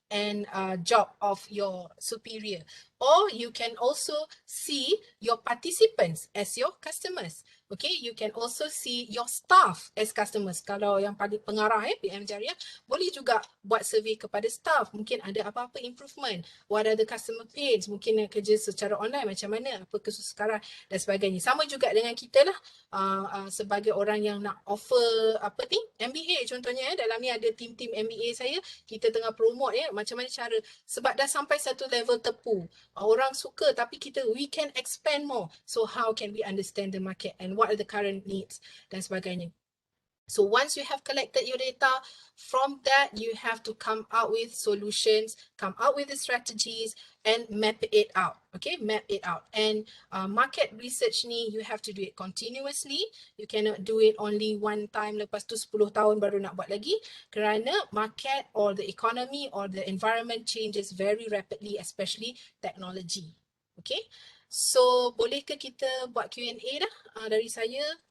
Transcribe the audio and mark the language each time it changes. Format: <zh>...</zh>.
<en>and job of your superior. Or you can also see your participants as your customers. Okay, you can also see your staff as customers.</en> <ms>Kalau yang paling pengarah PM Jariah, boleh juga buat survey kepada staff. Mungkin ada apa-apa improvement.</ms> <en>What are the customer pains?</en> <ms>Mungkin yang kerja secara online macam mana? Apa kesukaran dan sebagainya. Sama juga dengan kita lah. Sebagai orang yang nak offer apa ni? MBA contohnya. Dalam ni ada tim-tim MBA saya. Kita tengah promote macam mana cara. Sebab dah sampai satu level tepu. Orang suka tapi</ms> <en>we can expand more. So how can we understand the market and what are the current needs dan sebagainya. So once you have collected your data, from that you have to come out with solutions, come out with the strategies and map it out. Okay, map it out. And market research ni you have to do it continuously. You cannot do it only one time</en> <ms>lepas tu 10 tahun baru nak buat lagi.</ms> <en>Kerana market or the economy or the environment changes very rapidly, especially technology.</en> <ms>Okay, so bolehkah kita buat Q&A dah dari saya?</ms>